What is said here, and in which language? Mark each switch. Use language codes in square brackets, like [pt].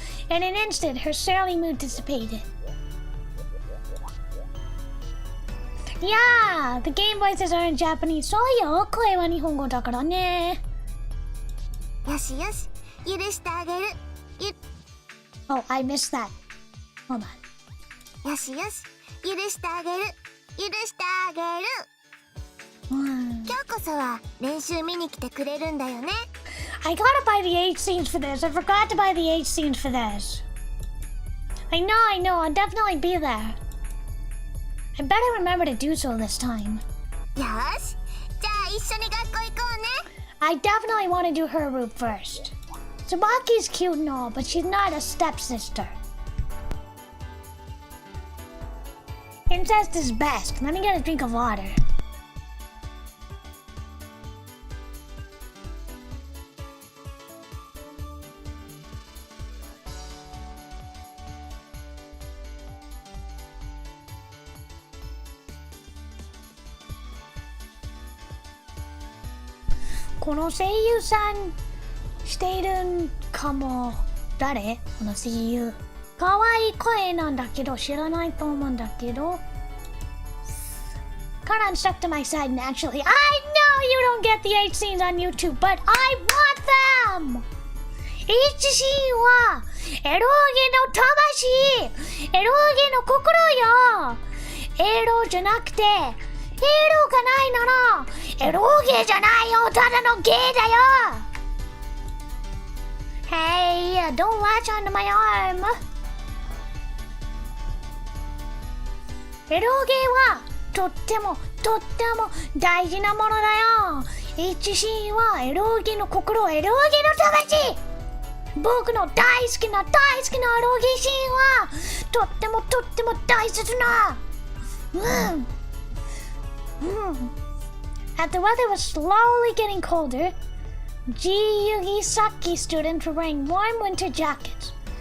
[en] In an instant, her surly mood dissipated. Yeah, the game voices are in Japanese. [ja] そうよ、声は日本語だからね。よしよし、許してあげる。 [en] Oh, I missed that. Hold on. [ja] よしよし、許してあげる。許してあげる。今日こそは練習見に来てくれるんだよね。 [en] I gotta buy the H scenes for this. I forgot to buy the H scenes for this. I know. I'll definitely be there. I better remember to do so this time. [ja] よし、じゃあ一緒に学校行こうね。 [en] I definitely want to do her route first. Tsubaki's cute and all, but she's not a stepsister. Incest is best. Let me get a drink of water. This actor [ja] しているんかも。誰？この声優。可愛い声なんだけど知らないと思うんだけど。 [en] Karan stuck to my side naturally. I know you don't get the H scenes on YouTube, but I want them! [ja] H シーンはエロゲの魂！エロゲの心よ！エロじゃなくて、エロがないならエロゲじゃないよ！ただのゲイだよ！ [en] Hey, don't latch onto my arm. [ja] エロゲはとっても大事なものだよ。 H シーンはエロゲの心、エロゲの魂。僕の大好きなエロゲシーンはとっても大切な。 [en] As the weather was slowly getting colder, G-Yugi Saki students were wearing warm winter jackets.